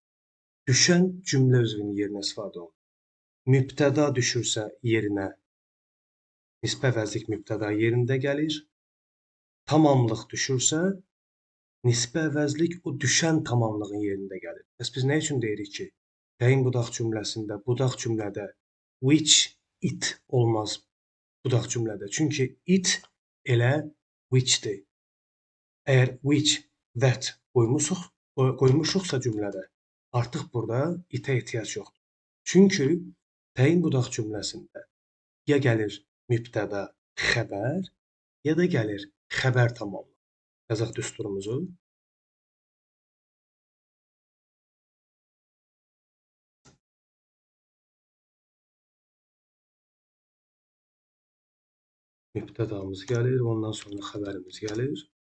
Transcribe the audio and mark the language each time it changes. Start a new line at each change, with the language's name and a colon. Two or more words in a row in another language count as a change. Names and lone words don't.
Azerbaijani: Düşən cümlə özvünün yerinə istifadə olunur. Mübtəda düşürsə yerinə, nisbə vəzlik mübtəda yerində gəlir. Tamamlıq düşürsə, nisbə vəzlik o düşən tamamlığın yerində gəlir. Bəs biz nə üçün deyirik ki, təyin budaq cümləsində, budaq cümlədə
English: which, it
Azerbaijani: olmaz budaq cümlədə. Çünki it elə which-dir. Əgər
English: which, that
Azerbaijani: qoymuşuqsa cümlədə, artıq burada itə ehtiyac yoxdur. Çünki təyin budaq cümləsində ya gəlir mübtəda, xəbər, ya da gəlir xəbər tamamlıq. Yazaq düsturumuzu. Mübtədamız gəlir, ondan sonra xəbərimiz gəlir.